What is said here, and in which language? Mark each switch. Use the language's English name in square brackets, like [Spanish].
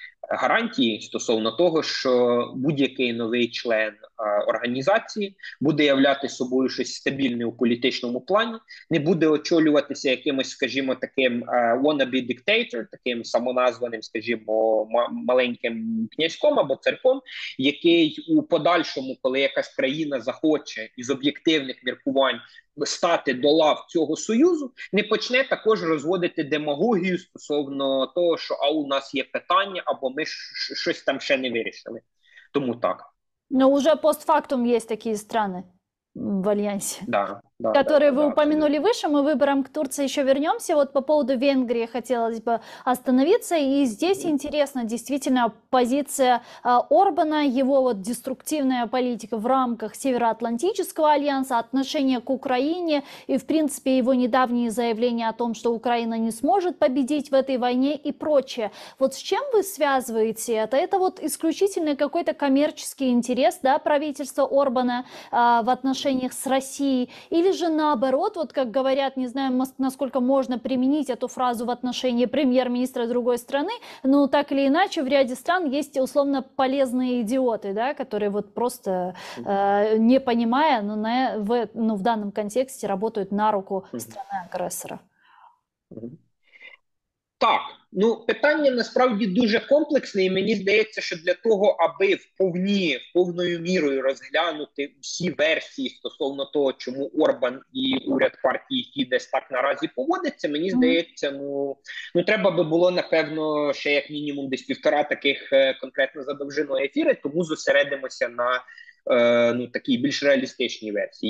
[Ukrainian] гарантії стосовно того, що будь-який новий член організації буде являти собою щось стабільне у політичному плані, не буде очолюватися якимось, скажімо, таким [English] wannabe dictator, [Ukrainian] таким самоназваним, скажімо, маленьким князьком або царьком, який у подальшому, коли якась країна захоче із об'єктивних міркувань стати до лав цього союзу, не почне також розводити демагогію стосовно того, що у нас є питання, або ми щось там ще не вирішили. Тому так. [Russian] Но уже постфактум есть такие страны в Альянсе, да, которые вы упомянули выше. Мы выбором к Турции еще вернемся. Вот по поводу Венгрии хотелось бы остановиться. И здесь интересна действительно позиция Орбана, его вот деструктивная политика в рамках Североатлантического альянса, отношение к Украине и, в принципе, его недавние заявления о том, что Украина не сможет победить в этой войне и прочее. Вот с чем вы связываете это? Это вот исключительно какой-то коммерческий интерес, да, правительства Орбана в отношениях с Россией? Или же наоборот, вот как говорят, не знаю, насколько можно применить эту фразу в отношении премьер-министра другой страны, но так или иначе в ряде стран есть условно полезные идиоты, да, которые вот просто не понимая, но в данном контексте работают на руку страны-агрессора. [Ukrainian] Так, питання насправді дуже комплексне, і мені здається, що для того, аби повною мірою розглянути всі версії стосовно того, чому Орбан і уряд партії Фідес так наразі поводиться, мені здається, треба би було, напевно, ще як мінімум десь 1,5 таких конкретно за довжиною ефіри, тому зосередимося на такій більш реалістичній версії.